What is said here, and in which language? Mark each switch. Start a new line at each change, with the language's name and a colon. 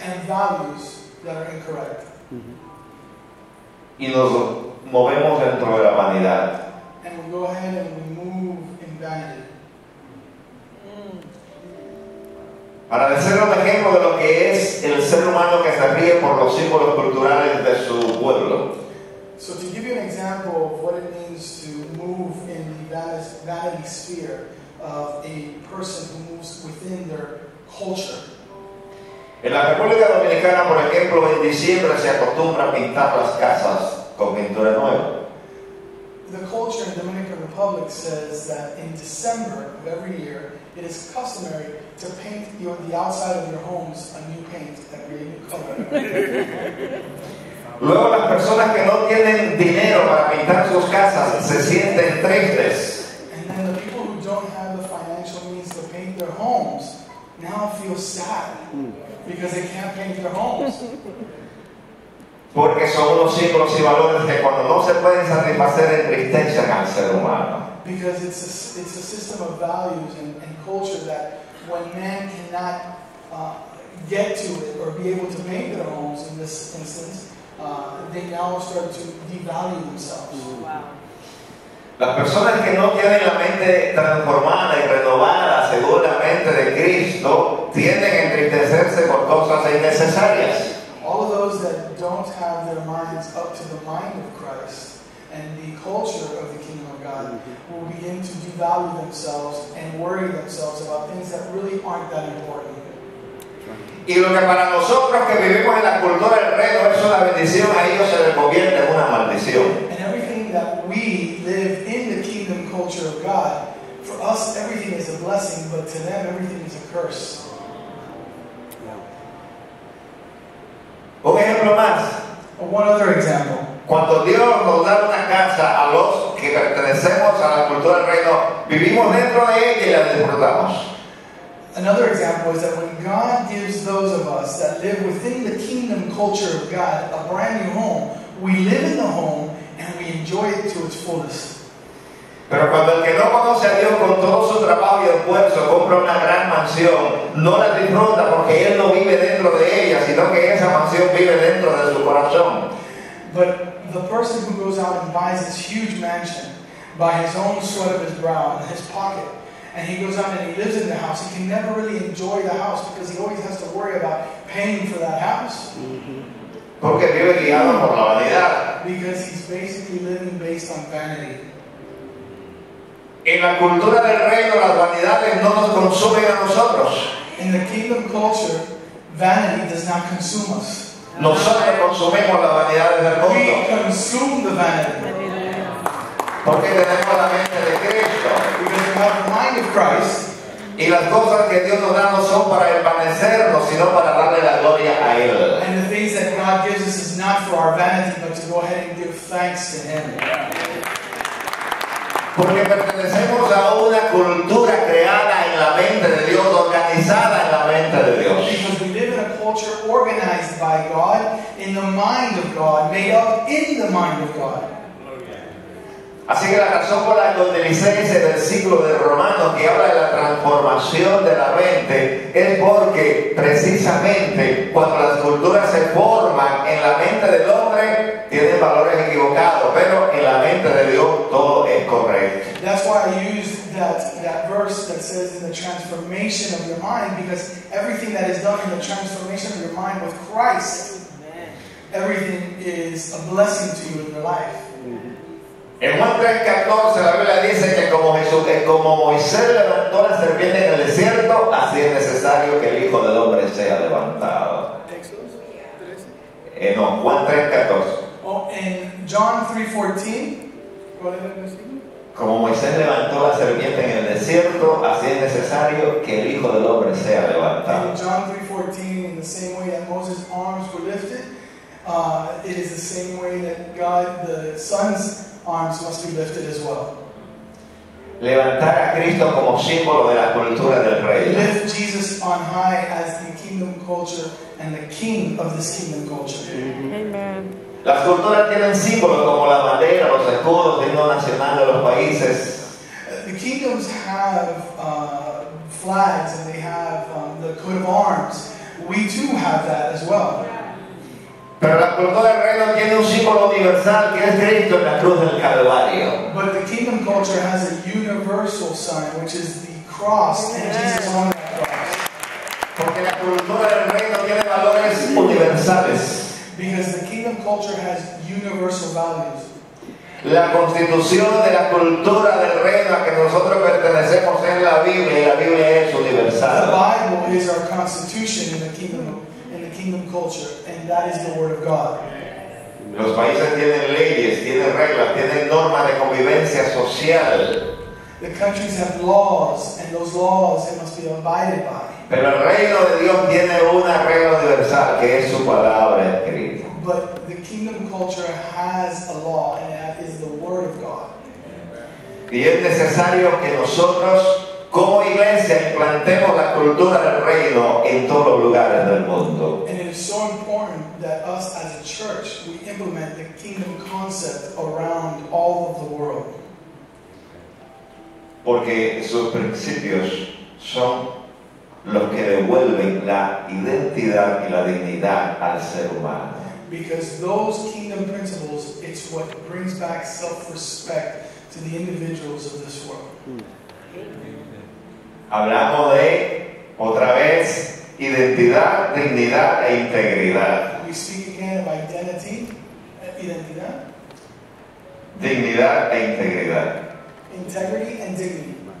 English: and values that are incorrect.
Spanish: Y nos movemos dentro de la vanidad.
English: And we go ahead and we move in vanity.
Spanish: Para decir un ejemplo de lo que es el ser humano que se ríe por los símbolos culturales de su pueblo.
English: So to give you an example of what it means to move in the vanity sphere of a person who moves within their culture.
Spanish: En la República Dominicana, por ejemplo, en diciembre se acostumbra a pintar las casas con pintura nueva.
English: The culture in the Dominican Republic says that in December of every year, it is customary to paint the outside of your homes a new paint, a new color.
Spanish: Luego las personas que no tienen dinero para pintar sus casas se sienten tristes.
English: And then the people who don't have the financial means to paint their homes now feel sad because they can't paint their homes.
Spanish: Porque son unos símbolos y valores que cuando no se pueden satisfacer entristecen al ser humano.
English: Because it's a system of values and culture that when man cannot get to it or be able to paint their homes in this instance, they now start to devalue themselves. Wow.
Spanish: Las personas que no tienen la mente transformada y renovada según la mente de Cristo tienden a entristecerse por cosas innecesarias.
English: All of those that don't have their minds up to the mind of Christ and the culture of the kingdom of God will begin to devalue themselves and worry themselves about things that really aren't that important.
Spanish: Y lo que para nosotros que vivimos en la cultura del reino es una bendición, a ellos se les convierte en una maldición.
English: And everything that we live in the kingdom culture of God, for us everything is a blessing, but to them everything is a curse.
Spanish: Un ejemplo más.
English: One other example.
Spanish: Cuando Dios nos da una casa a los que pertenecemos a la cultura del reino, vivimos dentro de ella y la disfrutamos.
English: Another example is that when God gives those of us that live within the kingdom culture of God a brand new home, we live in the home and we enjoy it to its fullest.
Spanish: Pero cuando el que no conoce a Dios con todo su trabajo y esfuerzo compra una gran mansión, no la disfruta porque él no vive dentro de ella, sino que esa mansión vive dentro de su corazón.
English: But the person who goes out and buys this huge mansion by his own sweat of his brow and his pocket, and he goes out and he lives in the house, he can never really enjoy the house because he always has to worry about paying for that house.
Spanish: Porque vive guiado por la vanidad.
English: Because he's basically living based on vanity.
Spanish: En la cultura del reino las vanidades no nos consumen a nosotros.
English: In the kingdom culture, vanity does not consume us.
Spanish: Nosotros consumimos las vanidades del
English: We
Spanish: mundo.
English: consume the vanity.
Spanish: Porque tenemos la mente de Cristo.
English: Because we have the mind of Christ.
Spanish: Y las cosas que Dios nos da no son para envanecernos, sino para darle la gloria a Él.
English: And the things that God gives us is not for our vanity, but to go ahead and give thanks to Him.
Spanish: Porque pertenecemos a una cultura creada en la mente de Dios, organizada en la mente de Dios.
English: Because we live in a culture organized by God, in the mind of God, made up in the mind of God.
Spanish: Así que la razón por la que utilicé ese versículo de Romanos que habla de la transformación de la mente es porque precisamente cuando las culturas se forman en la mente del hombre tienen valores equivocados, pero en la mente de Dios todo es correcto.
English: That's why I used that verse that says in the transformation of your mind, because everything that is done in the transformation of your mind with Christ, everything is a blessing to you in your life.
Spanish: En Juan 3:14 la Biblia dice que como Moisés levantó la serpiente en el desierto, así es necesario que el Hijo del Hombre sea levantado. No, Juan 3:14.
English: Oh, in John 3:14,
Spanish: como Moisés levantó la serpiente en el desierto, así es necesario que el Hijo del Hombre sea levantado.
English: in John 3:14, in the same way that Moses' arms were lifted, it is the same way that God, the Son's arms must be lifted as well.
Spanish: Levantar a Cristo como símbolo de la cultura del reino.
English: Lift Jesus on high as the kingdom culture and the king of this kingdom culture. Amen.
Spanish: Las culturas tienen símbolos como la bandera, los escudos, el himno nacional de los países.
English: The kingdoms have flags and they have the coat of arms. We too have that as well.
Spanish: Pero la cultura del reino tiene un símbolo universal que es Cristo en la cruz del Calvario.
English: But the kingdom culture has a universal sign, which is the cross and Jesus on that cross.
Spanish: Porque la cultura del reino tiene valores universales.
English: Because the kingdom culture has universal values.
Spanish: La constitución de la cultura del reino a que nosotros pertenecemos es la Biblia y la Biblia es
English: The
Spanish: universal.
English: Bible is our constitution in the kingdom culture, and that is the word of God.
Spanish: Los países tienen leyes, tienen reglas, tienen normas de convivencia social.
English: The countries have laws, and those laws they must be abided by.
Spanish: Pero el reino de Dios tiene una regla universal que es su palabra escrita.
English: But the kingdom culture has a law, and that is the word of God.
Spanish: Y es necesario que nosotros como iglesia implantemos la cultura del reino en todos los lugares del mundo.
English: And it is so important that us as a church, we implement the kingdom concept around all of the world.
Spanish: Porque sus principios son los que devuelven la identidad y la dignidad al ser humano.
English: Because those kingdom principles, it's what brings back self-respect to the individuals of this world.
Spanish: Hablamos de, otra vez, identidad, dignidad e integridad.
English: We speak again of identity, identidad,
Spanish: Dignidad e integridad.
English: integrity, and dignity.